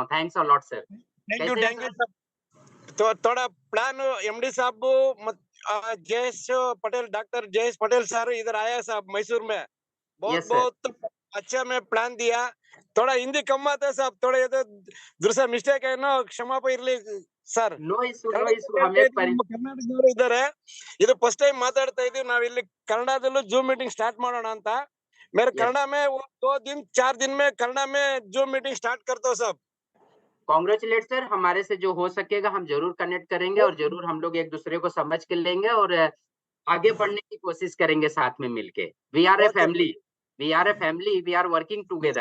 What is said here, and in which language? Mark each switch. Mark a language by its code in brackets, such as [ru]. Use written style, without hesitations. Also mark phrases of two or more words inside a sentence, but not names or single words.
[en] Thanks a lot sir. [hi] कैसे हैं [en] Thank you सर? [hi] साहब। तो थोड़ा प्लान एमडी साहब जयेश पटेल, डॉक्टर जयेश पटेल सर इधर आया साहब मैसूर में। बहुत [en] Yes sir. [hi] बहुत अच्छा मैं प्लान दिया। थोड़ा हिंदी कम आता है साहब, थोड़ा ये तो दूसरा मिस्टेक है ना, क्षमा [kn] ಇರ್ಲಿ ಸರ್. [en] No issue, no ಕನ್ನಡ issue. [kn] ಹೇಳ್ತಾ ಇದ್ದೀನಿ, ನಮ್ಮ ಕರ್ನಾಟಕದವರು ಇದ್ದಾರೆ. ಇದು [en] first time [kn] ಮಾತಾಡ್ತಾ ಇದೀವಿ ನಾವು ಇಲ್ಲಿ ಕನ್ನಡದಲ್ಲೂ [en] Zoom meeting start [kn] ಮಾಡೋಣ ಅಂತ. [hi] मेरे यस। कन्नड़ा में वो 2 दिन 4 दिन में कन्नड़ा में [en] Zoom meeting start [hi] करता हूँ साहब। [en] Congratulate sir, [hi] हमारे से जो हो सकेगा हम ज़रूर कनेक्ट करेंगे और ज़रूर हम लोग एक-दूसरे को समझ के लेंगे और आगे बढ़ने की कोशिश करेंगे साथ में मिलके। [en] We are a ओके। Family, we are a family, we are working together.